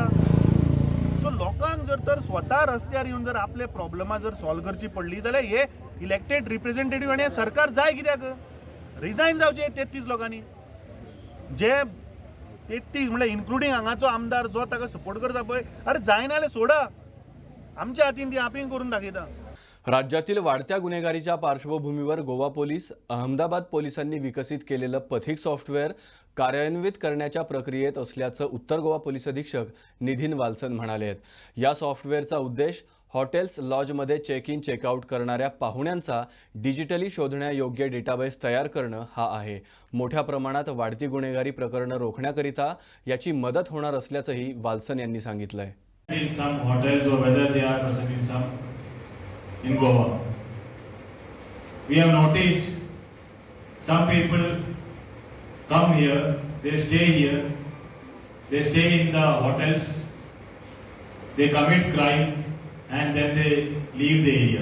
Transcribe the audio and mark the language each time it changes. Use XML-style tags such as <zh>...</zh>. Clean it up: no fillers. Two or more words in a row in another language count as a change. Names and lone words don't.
<kok>सो लोकांक जर तर स्वता रस्त्यार येवन जर आपले प्रॉब्लमां जर सॉल्व करची पडली जाल्यार हे</kok> <en>elected representative</en> <kok>आनी हे सरकार जाय कित्याक? रिजायन जावचे 33 लोकांनी. जे 33 म्हळ्यार इन्क्लुडींग हांगाचो आमदार जो ताका सपोर्ट करता पळय, अरे जायना जाल्यार सोडा. आमच्या हातीन ती आपींग करून दाखयता.</kok> <mr>राज्यातील वाढत्या गुन्हेगारीच्या पार्श्वभूमीवर गोवा पोलीस, अहमदाबाद पोलिसांनी विकसित केलेलं पथिक सॉफ्टवेअर कार्यान्वित करण्याच्या प्रक्रियेत असल्याचं उत्तर गोवा पोलीस अधीक्षक निधीन वाल्सन म्हणाले आहेत. या सॉफ्टवेअरचा उद्देश हॉटेल्स, लॉजमध्ये</mr> <en>check in checkout</en> <mr>करणाऱ्या पाहुण्यांचा डिजिटली शोधण्यायोग्य डेटाबेस तयार करणं हा आहे. मोठ्या प्रमाणात वाढती गुन्हेगारी प्रकरणं रोखण्याकरिता याची मदत होणार असल्याचंही वाल्सन यांनी सांगितलंय.</mr> <en>In some hotels or whether they are present in some in Goa. We have noticed some people come here, they stay here, they stay in the hotels, they commit crime and then they leave the area.</en>